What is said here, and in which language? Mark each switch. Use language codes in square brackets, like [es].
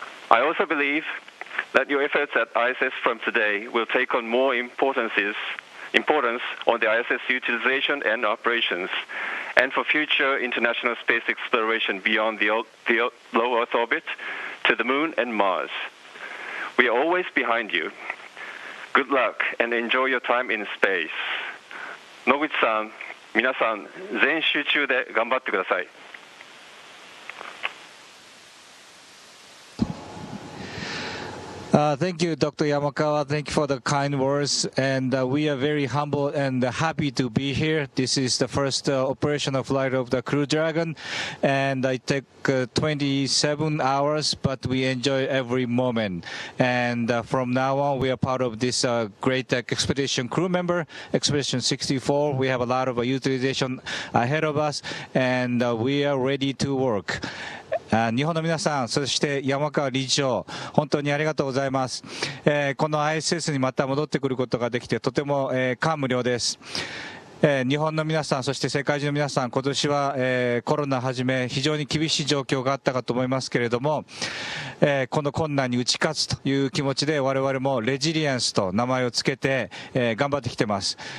[en] I also believe that your efforts at ISS from today will take on more importance on the ISS utilization and operations, and for future international space exploration beyond the low Earth orbit to the Moon and Mars. We are always behind you. Good luck and enjoy your time in space. [ja] Noguchi-san, 皆さん全集中で頑張ってください。 [en] Thank you, Dr. Yamakawa. Thank you for the kind words. And we are very humble and happy to be here. This is the first operational flight of the Crew Dragon. And I take 27 hours, but we enjoy every moment. And from now on, we are part of this great expedition crew member, Expedition 64. We have a lot of utilization ahead of us, and we are ready to work. [ja] 日本の皆さん、そして山川理事長、本当にありがとうございます。この ISS にまた戻ってくることができてとても感無量です。日本の皆さん、そして世界中の皆さん、今年はコロナはじめ非常に厳しい状況があったかと思いますけれども、この困難に打ち勝つという気持ちで我々もレジリエンスと名前をつけて頑張ってきてます。